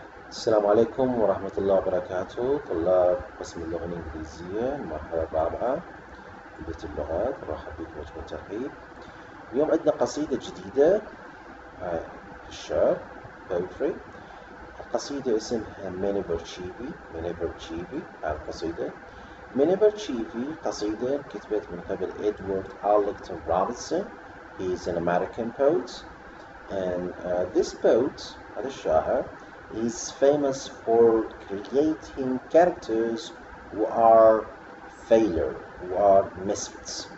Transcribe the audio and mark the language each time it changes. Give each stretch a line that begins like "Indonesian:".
Arabic: السلام عليكم ورحمة الله وبركاته طلاب قسم اللغة الإنجليزية المرحلة الرابعة في بيت اللغات. نرحب بكم وجه الترحيب. اليوم عندنا قصيدة جديدة في الشعر poetry. القصيدة اسمها Miniver Cheevy. Miniver Cheevy القصيدة Miniver Cheevy قصيدة كتبت من قبل إدوارد أرلينغتون روبنسون.
English: He is an American poet, and this poet,
Arabic: هذا الشاعر,
English: is famous for creating characters who are failure, who are misfits.